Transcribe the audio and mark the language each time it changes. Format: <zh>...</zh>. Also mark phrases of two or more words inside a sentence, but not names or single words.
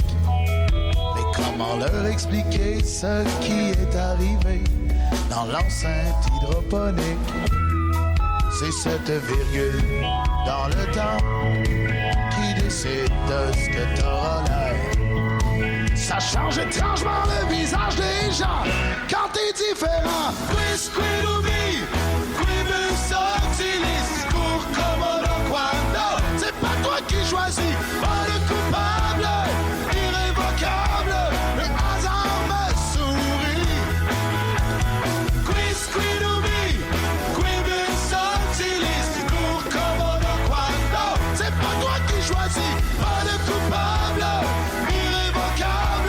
<fr>Mais comment leur expliquer ce qui est arrivé dans l'enceinte hydroponique? C'est cette virgule dans le temps qui décide de ce que t'auras l'air. Ça change étrangement le visage des gens quand t'es différent.</fr> <la>Quisquidubi, quibus octilis,</la> <fr>cours comme le quando. C'est pas toi qui choisis, pas le coupable, irrévocable. Le hasard me sourit.</fr> <la>Quisquidubi, quibus octilis,</la> <fr>cours comme le quando. C'est pas toi qui choisis, pas le coupable, irrévocable.</fr>